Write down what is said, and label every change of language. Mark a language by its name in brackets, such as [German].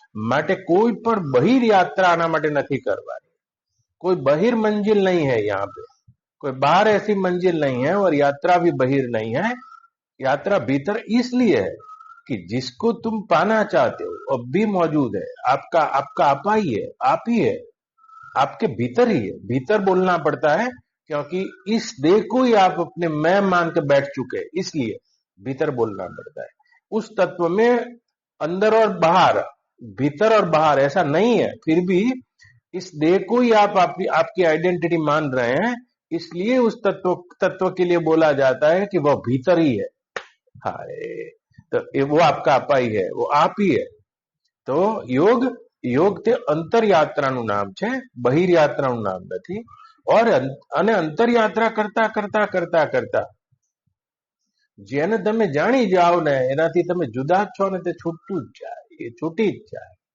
[Gujarati] માટે કોઈ પણ બહિર યાત્રા આના માટે નથી કરવાની. [Hindi] कोई बहिर मंजिल नहीं है यहाँ पे, कोई बाहर ऐसी मंजिल नहीं है और यात्रा भी बहिर नहीं है. यात्रा भीतर इसलिए है कि जिसको तुम पाना चाहते हो अब भी मौजूद है, आपका आपा ही है, आप ही है, आपके भीतर ही है. भीतर बोलना पड़ता है क्योंकि इस देह को ही आप अपने मैं मान के बैठ चुके हैं, इसलिए भीतर बोलना पड़ता है. उस तत्व में अंदर और बाहर, भीतर और बाहर ऐसा नहीं है, फिर भी इस देह को ही आप आपकी आइडेंटिटी मान रहे हैं, इसलिए उस तत्व के लिए बोला जाता है कि वह भीतर ही है. हाँ, तो वो आपका आपा ही है, वो आप ही है. [Gujarati] તો યોગ તે અંતર યાત્રાનું નામ છે, બહિર યાત્રાનું નામ નથી. અને અંતર યાત્રા કરતા કરતા કરતા કરતા જેને તમે જાણી જાઓ ને એનાથી તમે જુદા જ છો ને તે છૂટતું જ જાય, એ છૂટી જ જાય.